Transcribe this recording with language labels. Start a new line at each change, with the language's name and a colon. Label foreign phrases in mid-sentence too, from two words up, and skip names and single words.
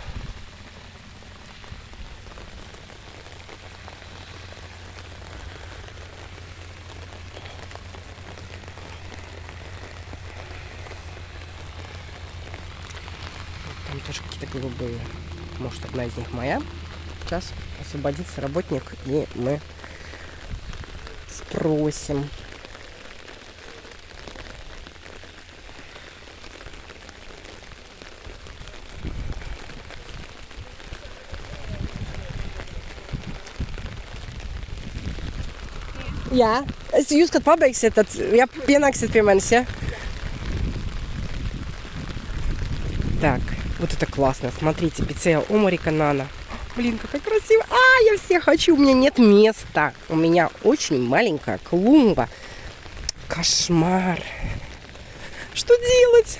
Russian: Там тоже какие-то голубые. Может, одна из них моя. Сейчас освободится работник, и мы спросим.
Latvian: Jā, jūs, kad pabeigsiet, tad pienāksiet pie manis, ja?
Russian: Так, вот это классно. Смотрите, пиццея Омарика Нана. Блин, какая красивая. Я все хочу. У меня нет места. У меня очень маленькая клумба. Кошмар. Что делать?